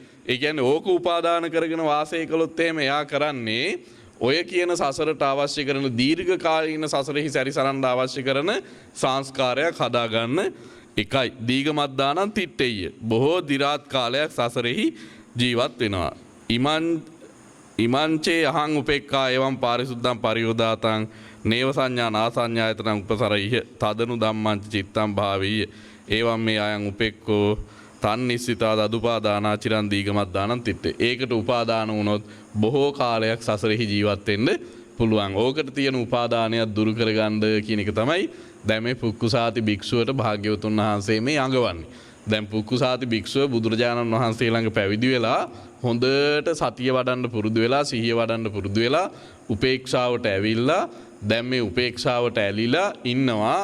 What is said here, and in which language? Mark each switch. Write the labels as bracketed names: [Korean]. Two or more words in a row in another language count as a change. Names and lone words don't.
[Sinhala] ඒ කියන්නේ ඕක උපාදාන කරගෙන වාසය කළොත් එහෙම එයා කරන්නේ ඔය කියන සසරට අවශ්‍ය කරන දීර්ඝ කාලීන සසරෙහි සැරිසරන්න අවශ්‍ය කරන සංස්කාරයක් හදාගන්න එකයි. [Pali] දීගමද්දානං තිට්ඨෙය්‍ය. [Sinhala] බොහෝ දි รา ත් කාලයක් සසරෙහි ජීවත් වෙනවා. [Pali] ඉමංචේ අහං උපේක්ඛා එවං පාරිසුද්ධං පරියෝදාතං නේව සංඥා නාසඤ්ඤායතනං උපසරයිහ තදනු ධම්මං චිත්තං භාවීය. එවං මේ අයං උපේක්ඛෝ තන්නිස්සිතා දදුපාදානා චිරන් දීගමද්දානං තිට්ඨේ. [Sinhala] ඒකට උපාදාන වුණොත් බොහෝ කාලයක් සසරෙහි ජීවත් වෙන්න පුළුවන්. ඕකට තියෙන උපාදානයක් දුරු කරගන්න කියන එක තමයි දැන් මේ පුක්කුසාති භික්ෂුවට භාග්‍යවතුන් වහන්සේ මේ අඟවන්නේ. දැන් පුක්කුසාති භික්ෂුව බුදුරජාණන් වහන්සේ ළඟ පැවිදි වෙලා හොඳට සතිය වඩන්න පුරුදු වෙලා සිහිය වඩන්න පුරුදු වෙලා උපේක්ෂාවට ඇවිල්ලා දැන් මේ උපේක්ෂාවට ඇලිලා ඉන්නවා.